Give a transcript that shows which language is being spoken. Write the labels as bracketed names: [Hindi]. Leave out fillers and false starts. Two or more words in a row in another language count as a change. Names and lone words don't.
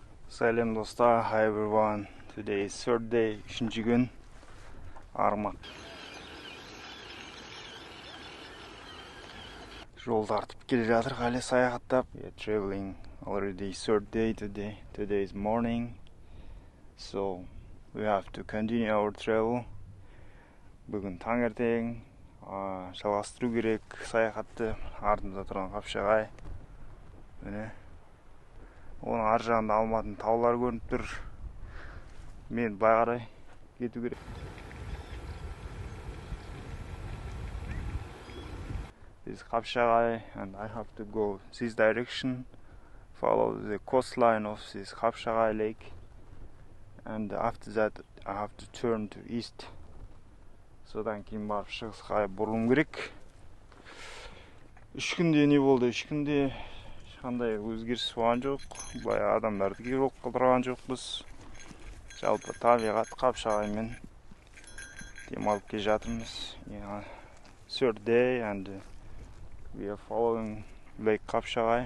[Kazakh] Салем достар, [English] hi everyone. Today is third day, [Kazakh] 3-ші күн. Армақ. Жол тартып келе жатыр, әлі саяхаттап. [English] We are traveling already third day today. Today is morning. So we have to continue our travel. [Kazakh] Бүгін таңертең жалғастыру керек саяхатты. Артымызда тұрған Қапшағай. Міне. Оның ар жағында Алматының таулары көрініп тұр. Мен былай қарай кету керек. [English] This is Қапшағай, and I have to go this direction, follow the coastline of this Қапшағай lake, and after that I have to turn to east. [Kazakh] Содан кейін барып шығысқа бұрылуым керек. 3 күнде не болды? 3 күнде ешқандай өзгеріс болған жоқ. Былай адамдарды жоқ қылдырған жоқпыз. Жалпы табиғат Қапшағаймен демалып келе жатырмыз. [English] Third day and we are following Lake Қапшағай.